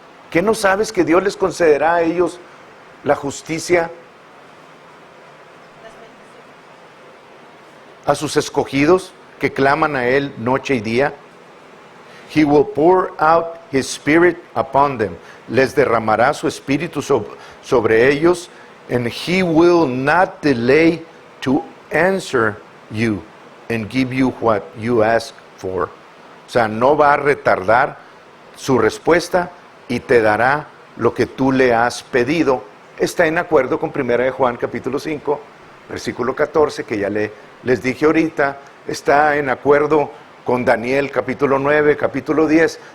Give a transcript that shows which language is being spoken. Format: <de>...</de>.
<es>¿Qué no sabes que Dios les concederá a ellos la justicia? A sus escogidos que claman a Él noche y día.</es> <en>He will pour out His Spirit upon them.</en> <es>Les derramará su espíritu sobre ellos.</es> <en>And He will not delay to answer you and give you what you ask for.</en> <es>O sea, no va a retardar su respuesta y te dará lo que tú le has pedido. Está en acuerdo con 1 de Juan capítulo 5, versículo 14, que ya les dije ahorita. Está en acuerdo con Daniel capítulo 9, capítulo 10.</es>